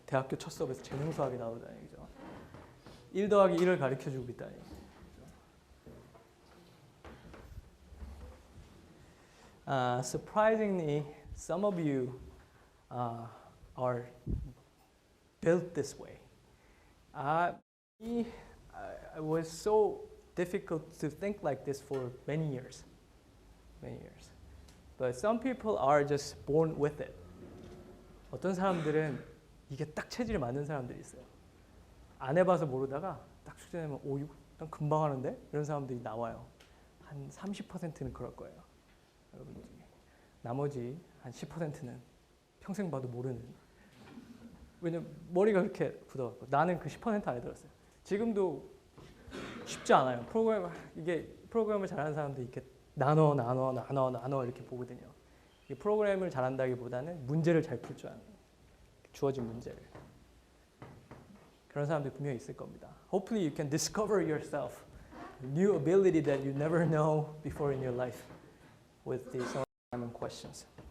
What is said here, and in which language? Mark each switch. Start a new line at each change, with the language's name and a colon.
Korean: 대학교 첫 수업에서 재능수학이 나오다니. 그죠? 1 더하기 1을 가르쳐주고 있다니.
English: Surprisingly, some of you are built this way. It was so difficult to think like this for many years. But some people are just born with it.
Korean: 어떤 사람들은 이게 딱 체질에 맞는 사람들이 있어요. 안 해봐서 모르다가 딱 숙제내면 이거 난 금방 하는데? 이런 사람들이 나와요. 한 30%는 그럴 거예요. 여러분 중에. 나머지 한 10%는 평생 봐도 모르는. 왜냐면 머리가 그렇게 굳어갖고 나는 그 10% 안에 들었어요. 지금도 쉽지 않아요. 프로그램을 잘하는 사람들이 이렇게 나눠 이렇게 보거든요. 이 프로그램을 잘한다기보다는 문제를 잘 풀 줄 아는 주어진 문제를. 그런 사람들이 분명히 있을 겁니다.
English: Hopefully you can discover yourself new ability that you never know before in your life with these assignment questions.